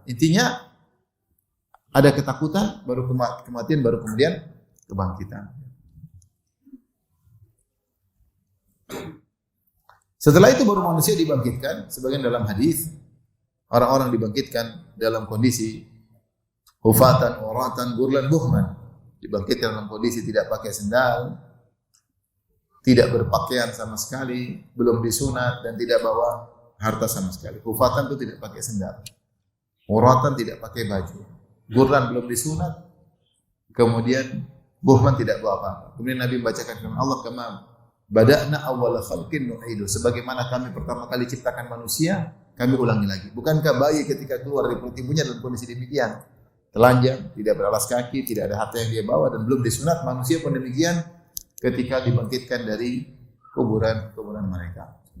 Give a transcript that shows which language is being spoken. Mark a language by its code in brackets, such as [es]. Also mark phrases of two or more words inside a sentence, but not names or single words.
[id] Intinya ada ketakutan, baru kematian, baru kemudian kebangkitan. Setelah itu baru manusia dibangkitkan. Sebagian dalam hadis orang-orang dibangkitkan dalam kondisi [ar] حفاة، عراة، غرلا، بهما. [id] Dibangkitkan dalam kondisi tidak pakai sendal, tidak berpakaian sama sekali, belum disunat dan tidak bawa harta sama sekali. Hufatan itu tidak pakai sendal. Uratan tidak pakai baju. Gurlan belum disunat. Kemudian buhman tidak bawa apa-apa. Kemudian Nabi membacakan firman Allah, [ar] "كما بدأنا أول خلق نعيده." [id] Sebagaimana kami pertama kali ciptakan manusia, kami ulangi lagi. Bukankah bayi ketika keluar dari perut ibunya dalam kondisi demikian? Telanjang, tidak beralas kaki, tidak ada harta yang dia bawa dan belum disunat. Manusia pun demikian ketika dibangkitkan dari kuburan mereka.